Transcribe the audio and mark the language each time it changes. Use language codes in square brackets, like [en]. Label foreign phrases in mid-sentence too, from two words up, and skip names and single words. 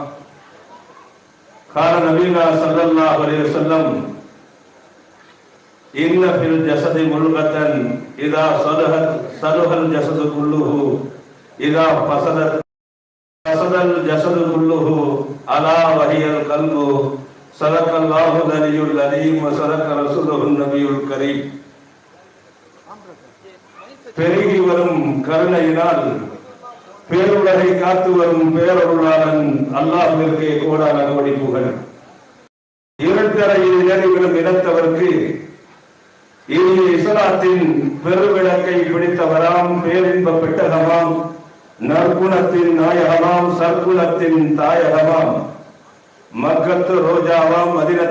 [ar] قال نبينا صلى الله عليه وسلم إن في الجسد ملغة إذا صلحت صلح الجسد كله إذا فسدت فسد الجسد كله ألا وهي القلب. صدق الله العلي العظيم وصدق رسوله النبي الكريم. [ta] பெருகி வரும் கருணையினால் பேருலகை காத்து வரும் பேரருளாளன் அல்லாஹ்விற்கு கோடான கோடி புகழ். இருட்டறையில் நினைவிலும் இடத்தவர்க்கு இனி இஸ்லாத்தின் பெருவிளக்கை பிடித்தவராம் பேரின்ப பெட்டகமாம் நற்குணத்தின் நாயகமாம் சற்குணத்தின் தாயகமாம் மக்கத்து ரோஜாவாம் மதினத்து